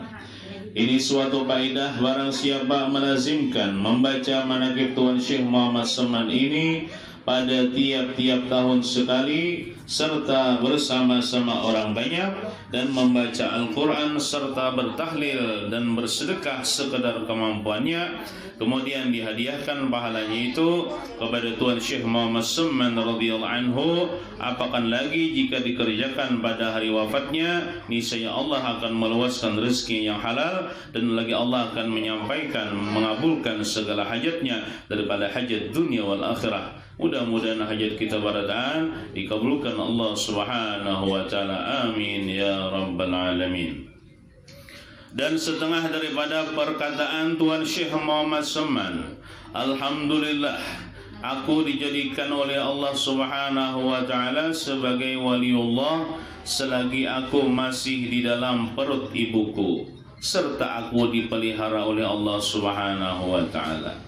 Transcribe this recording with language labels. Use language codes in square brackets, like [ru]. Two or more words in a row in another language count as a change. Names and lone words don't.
[ms] Ini suatu faedah, barang siapa melazimkan membaca manaqib Tuan Syekh Muhammad Saman ini pada tiap-tiap tahun sekali, serta bersama-sama orang banyak, dan membaca Al-Quran serta bertahlil dan bersedekah sekedar kemampuannya, kemudian dihadiahkan pahalanya itu kepada Tuan Syekh Muhammad Saman [ar] رضي الله عنه. [ms] Apakan lagi jika dikerjakan pada hari wafatnya, niscaya Allah akan meluaskan rezeki yang halal, dan lagi Allah akan menyampaikan, mengabulkan segala hajatnya daripada hajat dunia wal akhirah. [bjn] Mudah-mudahan hajat kita barataan dikabulkan Allah [ar] سبحانه وتعالى. آمين يا رب العالمين. [ms] Dan setengah daripada perkataan Tuan Syekh Muhammad Saman, alhamdulillah, aku dijadikan oleh Allah [ar] سبحانه وتعالى [ms] sebagai waliullah selagi aku masih di dalam perut ibuku, serta aku dipelihara oleh Allah [ar] سبحانه وتعالى.